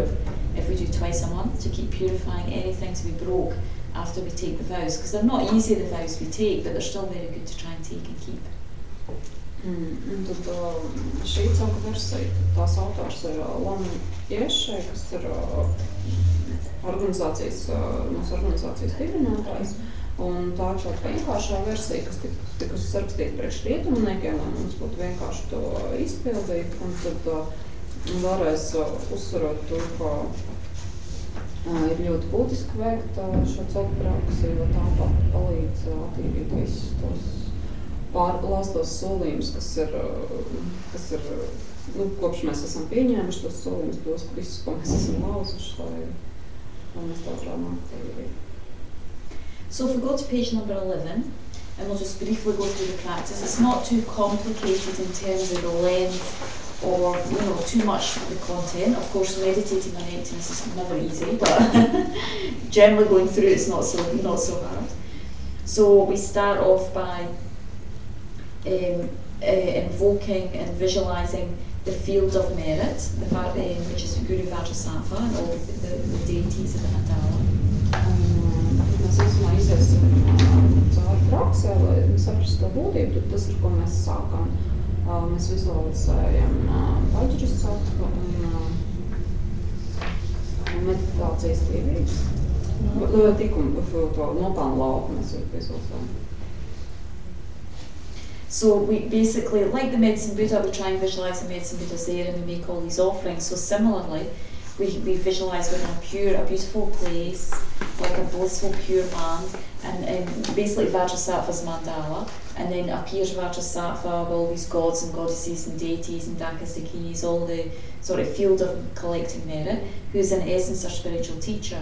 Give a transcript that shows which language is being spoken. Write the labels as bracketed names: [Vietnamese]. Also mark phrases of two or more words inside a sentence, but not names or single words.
[English] If we do twice a month, to keep purifying anything to be broke after we take the vows, because they're not easy, the vows we take, but they're still very good to try and take and keep. [Latvian] Un tad šī cauka versija, tās autors ir Lama Yeshe, kas ir mūsu organizācijas dibinātājs, un tā ir tāda vienkāršā versija, kas tika sarakstīta priekš rietumniekiem, lai mums būtu vienkārši to izpildīt, un tad vēlreiz uzsverot to, ka ir ļoti būtiski veikt šo cauku praksi, jo tā palīdz attīrīt visus tos pārlāstos solījumus, kas ir kopš mēs esam pieņēmuši tos solījumus, tos visus, ko mēs esam lauzuši, lai mēs tā runāt arī. [English] So if we go to page number 11, and we'll just briefly go through the practice, it's not too complicated in terms of the length or too much of the content. Of course, meditating on emptiness is never easy, but generally going through it's not so hard. So we start off by invoking and visualising the field of merit, which is Guru Vajrasattva and all the deities of the mandala. [Latvian] Mēs īsumā iziesim cauri praksē, lai saprastu to būtību, tad tas ir, ko mēs sākam. Mēs vizualizējam Vajrasattvu un meditācijas tīrības. Tikumu to nopelnu lauku mēs vizualizējam. [English] So we basically, like the Medicine Buddha, we try and visualise the Medicine Buddha's there and we make all these offerings. So similarly, we visualise we're in a beautiful place, like a blissful pure land, and basically Vajrasattva's mandala, and then appears Vajrasattva with all these gods and goddesses and deities and dakas, dakinis, all the sort of field of collecting merit, who's in essence our spiritual teacher.